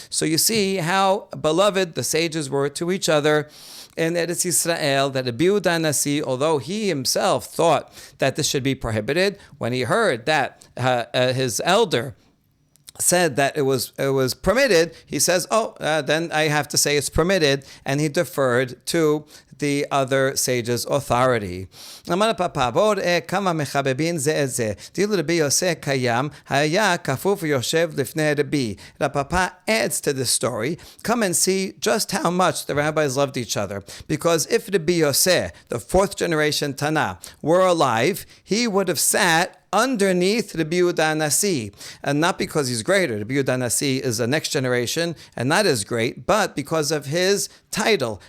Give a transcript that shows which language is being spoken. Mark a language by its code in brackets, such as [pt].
[en] So you see how beloved the sages were to each other in Eretz Yisrael, that Rabbi Yehuda Nasi, although he himself thought that this should be prohibited, when he heard that his elder said that it was permitted, he says, then I have to say it's permitted, and he deferred to the other sage's authority. [he] אמר הפאפא, בואו ראה כמה מחבבין זה את זה. דילו רבי יוסי קיים, היה כפוף ויושב לפני רבי. [en] The Papa adds to this story. Come and see just how much the rabbis loved each other. Because if Rabbi Yosef, the fourth generation Tana, were alive, he would have sat underneath Rabbi Yehuda Nasi, and not because he's greater. Rabbi Yehuda Nasi is the next generation and not as great, but because of his title.